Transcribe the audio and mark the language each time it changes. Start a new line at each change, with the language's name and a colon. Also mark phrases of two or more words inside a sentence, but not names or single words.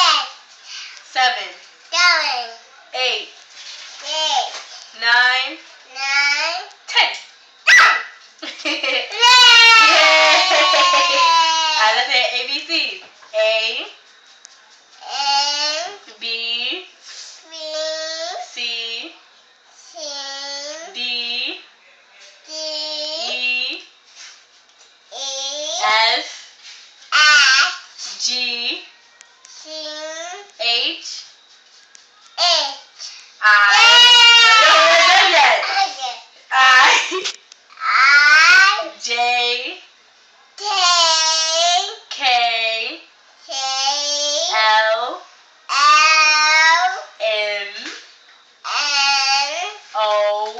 English: 7, 7, 8, 8, 9, 9, 10. 10. Alright, let's say ABC. A, A, B, B, C, C, D, D, E, E, F, F, G, C, H, H. I. No, we're not done yet. I, I, J, K, K, K, L, L, M, N, O,